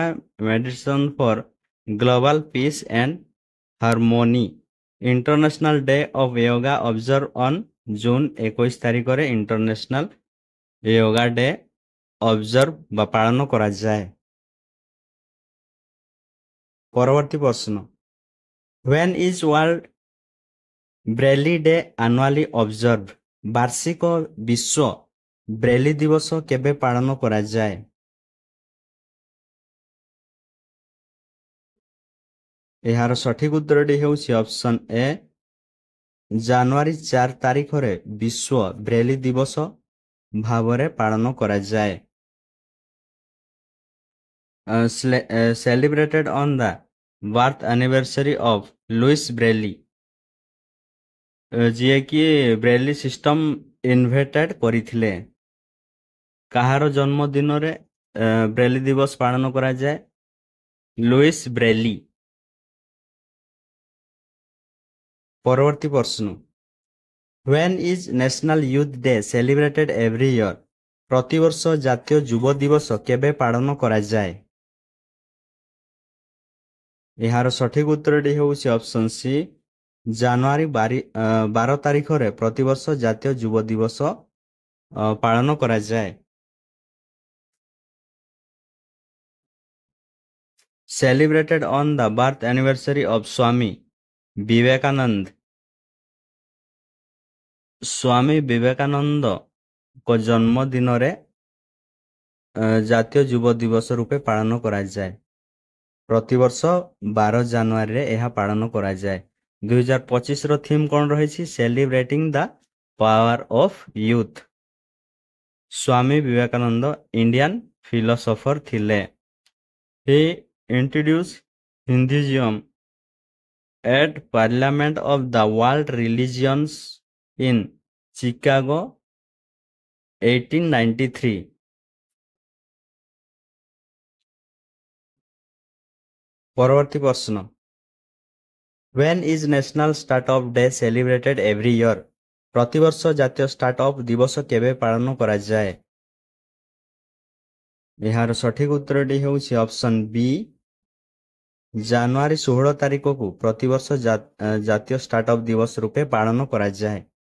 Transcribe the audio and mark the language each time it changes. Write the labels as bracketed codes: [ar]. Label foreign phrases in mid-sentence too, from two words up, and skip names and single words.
[en] Meditation for global peace and harmony. International Day of Yoga observe on June 21 ତାରିଖରେ International Yoga Day observe [or] ବା ପାଳନ କରାଯାଏ। ପରବର୍ତ୍ତୀ ପ୍ରଶ୍ନ, [en] when is world ବ୍ରେଲି ଡେ annually observed? [or] ବାର୍ଷିକ ବିଶ୍ୱ ବ୍ରେଲି ଦିବସ କେବେ ପାଳନ କରାଯାଏ? ଏହାର ସଠିକ ଉତ୍ତରଟି ହେଉଛି ଅପସନ୍ ଏ, ଜାନୁଆରୀ 4 ତାରିଖରେ ବିଶ୍ୱ ବ୍ରେଲି ଦିବସ ଭାବରେ ପାଳନ କରାଯାଏ। [en] celebrated on the birth anniversary of ଲୁଇସ୍ ବ୍ରେଲି, [or] ଯିଏକି ବ୍ରେଲି ସିଷ୍ଟମ ଇନଭେଣ୍ଟେଡ୍ କରିଥିଲେ। କାହାର ଜନ୍ମଦିନରେ ବ୍ରେଲି ଦିବସ ପାଳନ କରାଯାଏ? ଲୁଇସ୍ ବ୍ରେଲି। ପରବର୍ତ୍ତୀ ପ୍ରଶ୍ନ, [en] when is national youth day celebrated every year? [or] ପ୍ରତିବର୍ଷ ଜାତୀୟ ଯୁବ ଦିବସ କେବେ ପାଳନ କରାଯାଏ? ଏହାର ସଠିକ ଉତ୍ତରଟି ହେଉଛି ଅପସନ୍ ସି, ଜାନୁଆରୀ 12 ତାରିଖରେ ପ୍ରତିବର୍ଷ ଜାତୀୟ ଯୁବ ଦିବସ ପାଳନ କରାଯାଏ। [en] celebrated on the birth anniversary of ସ୍ୱାମୀ ବିବେକାନନ୍ଦ। [or] ସ୍ୱାମୀ ବିବେକାନନ୍ଦଙ୍କ ଜନ୍ମଦିନରେ ଜାତୀୟ ଯୁବ ଦିବସ ରୂପେ ପାଳନ କରାଯାଏ। ପ୍ରତିବର୍ଷ 12 ଜାନୁଆରୀରେ ଏହା ପାଳନ କରାଯାଏ। 2025ର ଥିମ୍ କ'ଣ ରହିଛି? [en] Celebrating the Power of Youth. [or] ସ୍ୱାମୀ ବିବେକାନନ୍ଦ [en] Indian philosopher [or] ଥିଲେ। [en] He introduced Hinduism at Parliament of the World Religions in Chicago 1893। [or] ପରବର୍ତ୍ତୀ ପ୍ରଶ୍ନ, [en] When is National Startup Day celebrated every year? [or] ପ୍ରତିବର୍ଷ ଜାତୀୟ ଷ୍ଟାର୍ଟଅପ୍ ଦିବସ କେବେ ପାଳନ କରାଯାଏ? ଏହାର ସଠିକ ଉତ୍ତରଟି ହେଉଛି ଅପସନ୍ ବି, ଜାନୁଆରୀ 16 ତାରିଖକୁ ପ୍ରତିବର୍ଷ ଜାତୀୟ ଷ୍ଟାର୍ଟଅପ୍ ଦିବସ ରୂପେ ପାଳନ କରାଯାଏ।